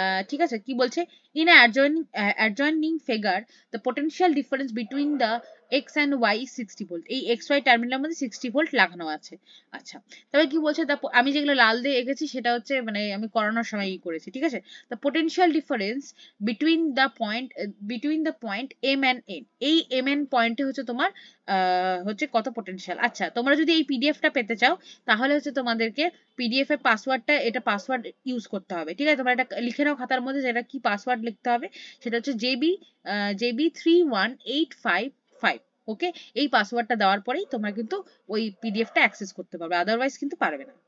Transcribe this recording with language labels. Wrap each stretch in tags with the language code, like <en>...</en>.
<bn>ঠিক আছে, কি বলছে, in</bn> <en>adjoining figure the potential difference between the x and y is</en> <bn>60 volt. এই এক্স ওয়াই টার্মিনালের মধ্যে 60 ভোল্ট লাগানো আছে। আচ্ছা, তবে কি বলছে, আমি যেগুলো লাল দিয়ে এঁকেছি সেটা হচ্ছে মানে আমি করানোর সময় করেছি। ঠিক আছে,</bn> <en>the potential difference between the point m and n,</en> <bn>এই m n পয়েন্টে হচ্ছে তোমার হচ্ছে কত পোটেনশিয়াল। আচ্ছা, তোমরা যদি এই পিডিএফটা পেতে চাও তাহলে হচ্ছে তোমাদেরকে পিডিএফ এর পাসওয়ার্ডটা, এটা পাসওয়ার্ড ইউজ করতে হবে। ঠিক আছে, তোমরা এটা লিখে নাও খাতার মধ্যে, যেটা কি পাসওয়ার্ড লিখতে হবে সেটা হচ্ছে জেবি 31855। ওকে, এই পাসওয়ার্ডটা দেওয়ার পরেই তোমরা কিন্তু ওই পিডিএফটা অ্যাক্সেস করতে পারবে, আদারওয়াইজ কিন্তু পারবে না।</bn>